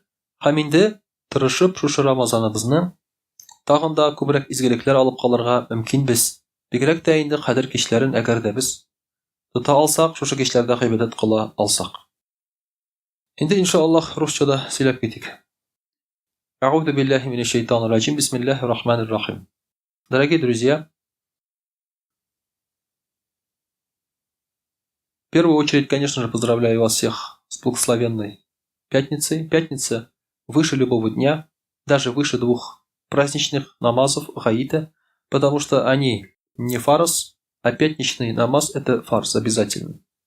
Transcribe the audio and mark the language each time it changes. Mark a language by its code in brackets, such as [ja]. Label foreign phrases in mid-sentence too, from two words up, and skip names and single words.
[tt] Һәм инде тырышып шушы Рамазаныбызны тагын да күбрәк изгелекләр алып калырга мөмкин без. Бигрәк тә инде кадер кичләрен әгәр дә без тота алсак, шушы кичләрдә гыйбадәт кыла алсак. Инде иншаллаһ русчада сөйләп китик. [ar] أعوذ بالله من الشيطان الرجيم بسم الله الرحمن الرحيم. [ru] Дорогие друзья, в первую очередь, конечно же, поздравляю вас всех с благословенной пятницей. Пятница выше любого дня, даже выше 2 праздничных намазов гаита, потому что они не фарз, а пятничный намаз – это фарз обязательно.